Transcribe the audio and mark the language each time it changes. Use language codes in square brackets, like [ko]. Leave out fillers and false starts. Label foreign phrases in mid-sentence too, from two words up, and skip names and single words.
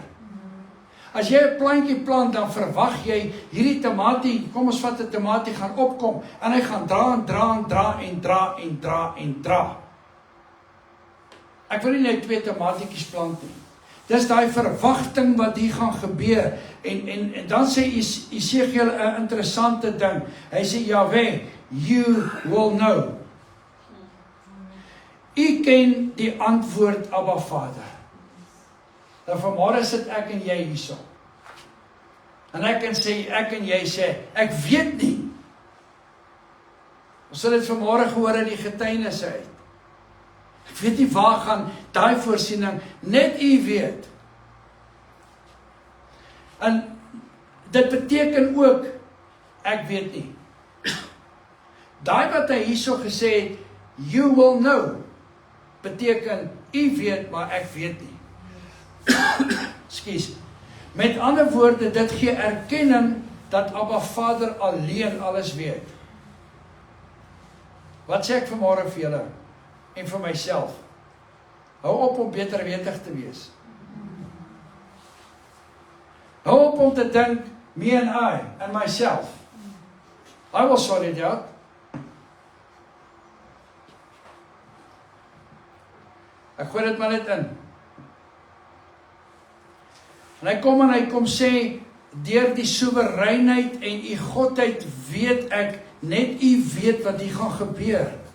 [af] As jy 'n plantjie plant, dan verwag jy hierdie tamatie, kom ons vat 'n tamatie, gaan opkom, en hy gaan dra en dra en dra en dra en dra en dra. Ek wil nie net 2 tamatietjies plant nie. Dis daai verwagting wat hier gaan gebeur. En dan sê Esegiel 'n interessante ding. Hy sê, Jahweh, [en] you will know. [af] U ken die antwoord, Abba Vader. Nou vanmôre sit ek en jy hierso. En ek en jy sê, ek weet nie. Ons sal dit vanmôre gehoor in die getuienisse uit. Ek weet nie waar gaan daai voorsiening, net u weet. En dit beteken ook, ek weet nie. Daai wat hy hierso gesê het, [en] you will know, [af] beteken, u weet, maar ek weet nie. Ekskuus. Met ander woorde, dit gee erkenning dat Abba Vader alleen alles weet. Wat sê ek vanmôre vir julle? En vir myself. Hou op om beterwetig te wees. Hou op om te dink, [en] me and I, and myself. I will sort it out. [af] Ek gooi dit maar net in. En hy kom sê, deur die soewereinheid en u godheid weet ek, net u weet wat hier gaan gebeur.